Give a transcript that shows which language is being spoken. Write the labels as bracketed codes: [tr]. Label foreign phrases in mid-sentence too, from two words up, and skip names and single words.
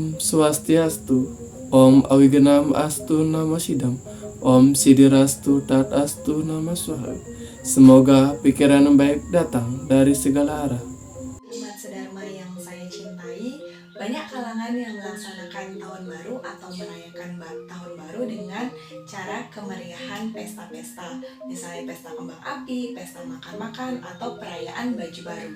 [sa] Swastiastu, Om Awigenam Astu Nama Sidam, Om Sidirastu Tat Astu Nama Swaha. [id] Semoga pikiran yang baik datang dari segala arah. Umat sedharma yang saya cintai, banyak kalangan yang melaksanakan tahun baru atau merayakan tahun baru dengan cara kemeriahan pesta-pesta, misalnya pesta kembang api, pesta makan-makan, atau perayaan baju baru.